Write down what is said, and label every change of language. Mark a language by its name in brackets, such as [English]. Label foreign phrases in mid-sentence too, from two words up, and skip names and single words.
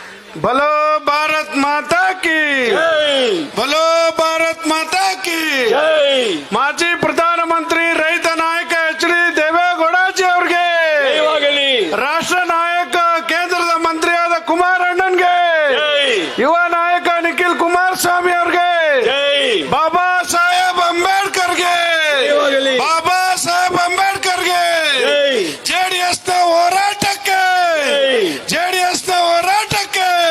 [Hindi] बोलो भारत माता की बोलो भारत माता की [Kannada] ಮಾಜಿ ಪ್ರಧಾನಮಂತ್ರಿ ರೈತ ನಾಯಕ ಎಚ್.ಡಿ. ದೇವೇಗೌಡಜಿ ಅವರಿಗೆ, ರಾಷ್ಟ್ರ ನಾಯಕ ಕೇಂದ್ರದ ಮಂತ್ರಿಯಾದ ಕುಮಾರಣ್ಣನ್ಗೆ, ಯುವ ನಾಯಕ ನಿಖಿಲ್ ಕುಮಾರಸ್ವಾಮಿ ಅವರಿಗೆ, ಬಾಬಾ ಸಾಹೇಬ್ ಅಂಬೇಡ್ಕರ್ಗೆ, ಬಾಬಾ ಸಾಹೇಬ್ ಅಂಬೇಡ್ಕರ್ಗೆ, ಜೆಡಿಎಸ್ ನ ಹೋರಾಟಕ್ಕೆ, ಜೆಡಿಎಸ್ ನ ಹೋರಾಟಕ್ಕೆ.